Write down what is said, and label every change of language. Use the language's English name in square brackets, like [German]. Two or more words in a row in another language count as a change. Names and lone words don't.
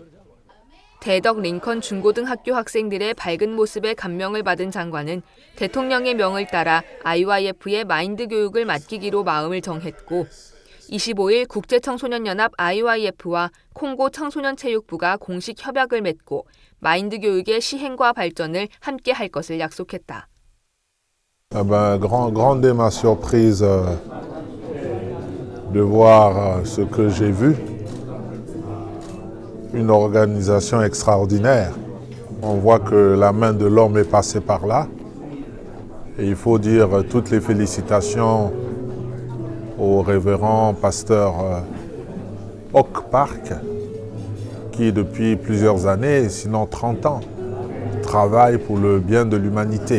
[Korean] 대덕 링컨 중고등학교 학생들의 밝은 모습에 감명을 받은 장관은 대통령의 명을 따라 IYF의 마인드 교육을 맡기기로 마음을 정했고 25일 국제청소년연합 IYF와 콩고 청소년체육부가 공식 협약을 맺고 마인드 교육의 시행과 발전을 함께 할 것을 약속했다. [French] Grande est ma surprise de voir ce que j'ai vu. Une organisation extraordinaire. On voit que la main de l'homme est passée par là. Et il faut dire toutes les félicitations au révérend pasteur Oak Park, qui depuis plusieurs années, sinon 30 ans, travaille pour le bien de l'humanité.